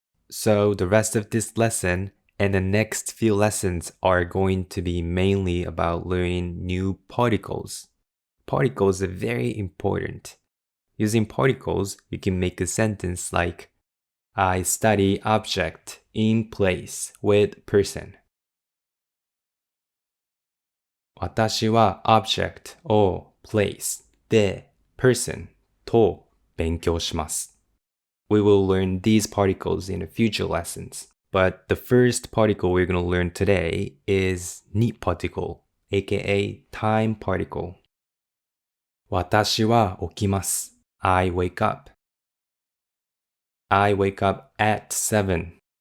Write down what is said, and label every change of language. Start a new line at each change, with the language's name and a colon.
English: So the rest of this lesson and the next few lessons are going to be mainly about learning new particles. Particles are very important. Using particles, you can make a sentence like I study object in place with person.
Japanese: 私は object を place で person と勉強します。
English: We will learn these particles in the future lessons. But the first particle we're going to learn today is に particle, aka time particle.
Japanese: 私は起きます。
English: I wake up. I wake up at 7.